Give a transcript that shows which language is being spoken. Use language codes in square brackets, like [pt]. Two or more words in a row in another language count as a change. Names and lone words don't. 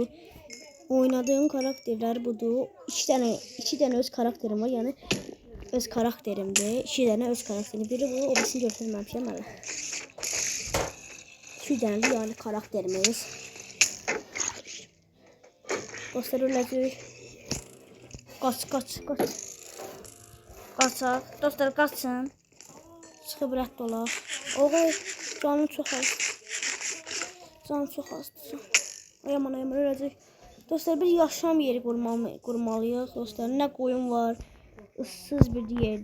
[tr] Oynadığım karakterler budur. İki tane öz karakterim var. Yani öz karakterimde. İki tane öz karakterim. Biri bu, o birisini göstermemişim ama. İki tane yani karakterimiz. Dostlar öyle kaç. [az] Kaçaq. Dostlar qaçın. Çıxıb rədd olaq. Oğul canım çox az. Canım çox azdır. Ayaman öləcək. [tr] Dostlar bir yaşam yeri qurmalıyıq. [az] Dostlar nə qoyun var. Issız bir yer.